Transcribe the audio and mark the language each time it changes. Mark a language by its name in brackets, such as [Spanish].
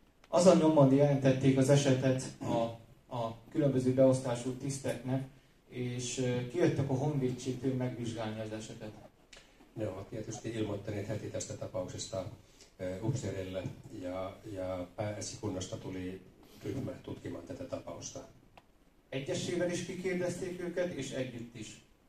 [Hungarian] Azon nyomon jelentették az esetet a különböző beosztású tiszteknek, és kijöttek a honvédségtől megvizsgálni az esetet. [Finnish] Ne ovat tietysti ilmoittaneet heti tästä tapauksesta upseerille ja pääesikunnasta tuli ryhmä tutkimaan tätä tapausta. [Hungarian] Egyesével is kikérdezték őket, és együtt is.